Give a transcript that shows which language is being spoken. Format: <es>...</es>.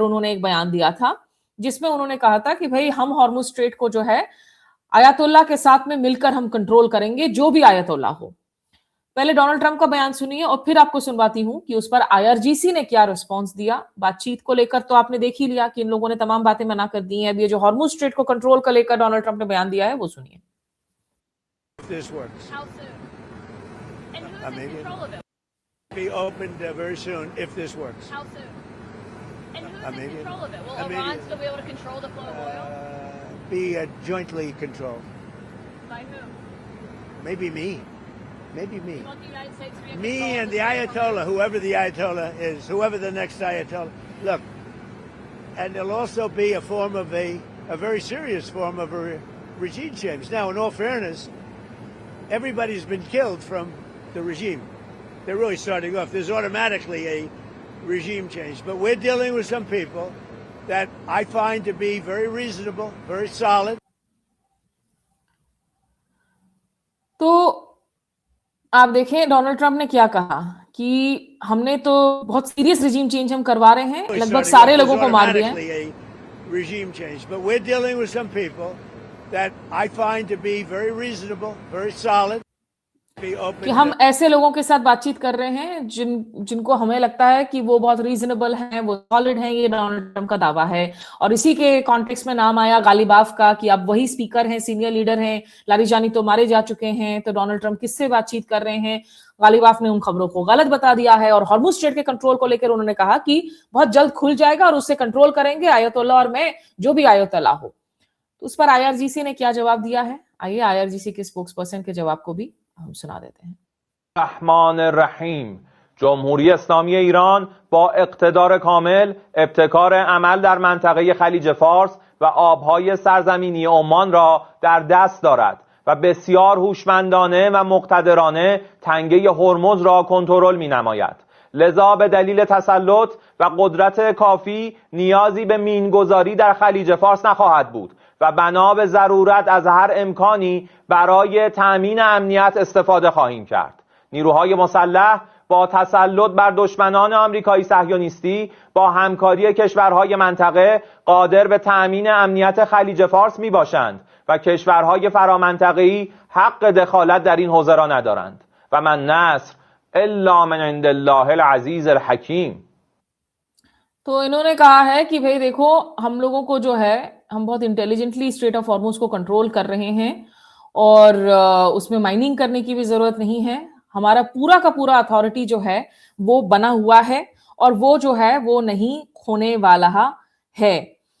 <hi>उन्होंने एक बयान दिया था जिसमें उन्होंने कहा था कि भाई हम हॉर्मुज स्ट्रेट को जो है आयतुल्लाह के साथ में मिलकर हम कंट्रोल करेंगे, जो भी आयतुल्लाह हो। पहले डोनाल्ड ट्रंप का बयान सुनिए और फिर आपको सुनवाती हूं कि उस पर आईआरजीसी ने क्या रिस्पांस दिया। बातचीत को लेकर तो आपने देख ही लिया कि इन लोगों ने तमाम बातें मना कर दी हैं। अब ये जो हॉर्मुज स्ट्रेट को कंट्रोल को लेकर डोनाल्ड ट्रंप ने बयान दिया है वो सुनिए।</hi> <en>This works. How soon? And who's in control of it? Be opened very soon if this works. How soon? And who's in control of it? Will Iran still be able to control the flow of oil? Be jointly controlled. By who? Maybe me. Maybe me. You want the United States to be in control? Me and the Ayatollah, whoever the Ayatollah is, whoever the next Ayatollah. Look, and there'll also be a form of a very serious form of a regime change. Now, in all fairness, everybody's been killed from the regime. They're really starting off. There's automatically a regime change. But we're dealing with some people that I find to be very reasonable, very solid.</en> <hi>तो आप देखें Donald Trump ने क्या कहा कि हमने तो बहुत सीरियस रिजीम चेंज हम करवा रहे हैं, लगभग सारे लोगों को मार दिया है।</hi> <en>Regime change. But we're dealing with some people that I find to be very reasonable, very solid. be open</en> <hi>कि हम ऐसे लोगों के साथ बातचीत कर रहे हैं जिनको हमें लगता है कि वो बहुत रीजनेबल हैं, वो सॉलिड हैं, ये डोनाल्ड ट्रम्प का दावा है। और इसी के कॉन्टेक्स्ट में नाम आया गालिबाफ का कि अब वही स्पीकर हैं, सीनियर लीडर हैं, लारिजानी तो मारे जा चुके हैं, तो डोनाल्ड ट्रम्प किससे बातचीत कर रहे हैं। गालिबाफ ने उन खबरों को गलत बता दिया है और हॉर्मुज स्ट्रेट के कंट्रोल को लेकर उन्होंने कहा कि बहुत जल्द खुल जाएगा और उससे कंट्रोल करेंगे आयतुल्लाह और मैं, जो भी आयतुल्लाह हो। तो उस पर आईआरजीसी ने क्या जवाब दिया है, आइए आईआरजीसी के स्पोक्स पर्सन के जवाब को भी हम सुना देते हैं।</hi> <ar>रहमान रहीम</ar> <fa>جمهوری اسلامی ایران با اقتدار کامل ابتکار عمل در منطقه خلیج فارس و آبهای سرزمینی عمان را در دست دارد و بسیار هوشمندانه و مقتدرانه تنگه هرمز را کنترل می‌نماید. لذا به دلیل تسلط و قدرت کافی نیازی به مینگذاری در خلیج فارس نخواهد بود و بنا به ضرورت از هر امکانی برای تأمین امنیت استفاده خواهیم کرد. نیروهای مسلح با تسلط بر دشمنان آمریکایی صهیونیستی با همکاری کشورهای منطقه قادر به تأمین امنیت خلیج فارس می باشند و کشورهای فرامنطقه‌ای حق دخالت در این حوزه را ندارند</fa> <ar>و من نصر الا من عند الله العزیز الحکیم.</ar> <hi>तो इन्होंने कहा है कि भाई देखो, हम लोगों को जो है, हम बहुत इंटेलिजेंटली स्ट्रेट ऑफ हॉर्मुज को कंट्रोल कर रहे हैं और उसमें माइनिंग करने की भी जरूरत नहीं है। हमारा पूरा का पूरा अथॉरिटी जो है वो बना हुआ है और वो जो है वो नहीं खोने वाला है।</hi>